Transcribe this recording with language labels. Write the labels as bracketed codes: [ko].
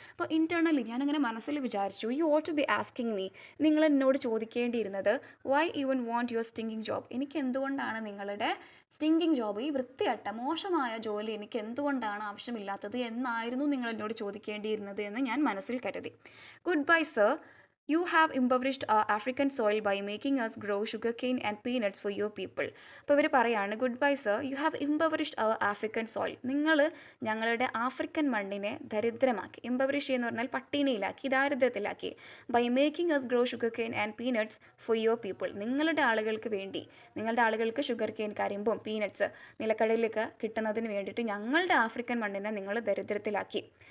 [ml] അപ്പോൾ ഇൻറ്റേർണലി ഞാനങ്ങനെ മനസ്സിൽ വിചാരിച്ചു, [en] you ought to be asking me, [ml] നിങ്ങൾ എന്നോട് ചോദിക്കേണ്ടിയിരുന്നത് [en] Why even want your stinking job. [ml] എനിക്ക് എന്തുകൊണ്ടാണ് നിങ്ങളുടെ സ്റ്റിങ്കിങ് ജോബ്, ഈ വൃത്തികെട്ട മോശമായ ജോലി എനിക്ക് എന്തുകൊണ്ടാണ് ആവശ്യമില്ലാത്തത് എന്നായിരുന്നു നിങ്ങൾ എന്നോട് ചോദിക്കേണ്ടിയിരുന്നത് എന്ന് ഞാൻ മനസ്സിൽ കരുതി. [en] Goodbye sir, You have impoverished our African soil by making us grow sugarcane and peanuts for your people. [ml] അപ്പോൾ ഇവർ പറയാണ്, [en] Goodbye sir, you have impoverished our African soil. [ml] നിങ്ങൾ ഞങ്ങളുടെ ആഫ്രിക്കൻ മണ്ണിനെ ദരിദ്രമാക്കി. ഇംപവറിഷ് എന്ന് പറഞ്ഞാൽ പട്ടിണിയിലാക്കി, ദാരിദ്ര്യത്തിലാക്കി. [en] By making us grow sugarcane and peanuts for your people. [ml] നിങ്ങളുടെ ആളുകൾക്ക് വേണ്ടി, നിങ്ങളുടെ ആളുകൾക്ക് ഷുഗർ കെയിൻ, കരിമ്പും പീനട്സ്, നിലക്കടലൊക്കെ കിട്ടുന്നതിന് വേണ്ടിയിട്ട് ഞങ്ങളുടെ ആഫ്രിക്കൻ മണ്ണിനെ നിങ്ങൾ ദരിദ്രത്തിലാക്കി.